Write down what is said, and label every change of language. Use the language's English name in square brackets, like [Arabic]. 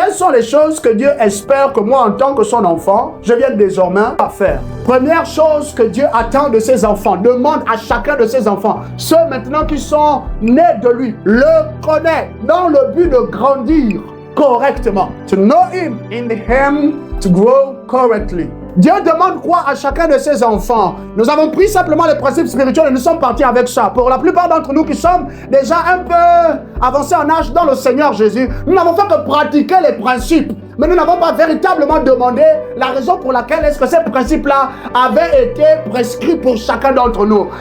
[French] Quelles sont les choses que Dieu espère que moi, en tant que son enfant, je vienne désormais à faire? Première chose que Dieu attend de ses enfants, demande à chacun de ses enfants, ceux maintenant qui sont nés de lui, le connaît dans le but de grandir correctement. [English] To know him, in him, to grow correctly. [French] Dieu demande quoi à chacun de ses enfants? Nous avons pris simplement les principes spirituels et nous sommes partis avec ça. Pour la plupart d'entre nous qui sommes déjà un peu avancés en âge dans le Seigneur Jésus, nous n'avons fait que pratiquer les principes. Mais nous n'avons pas véritablement demandé la raison pour laquelle est-ce que ces principes-là avaient été prescrits pour chacun d'entre nous.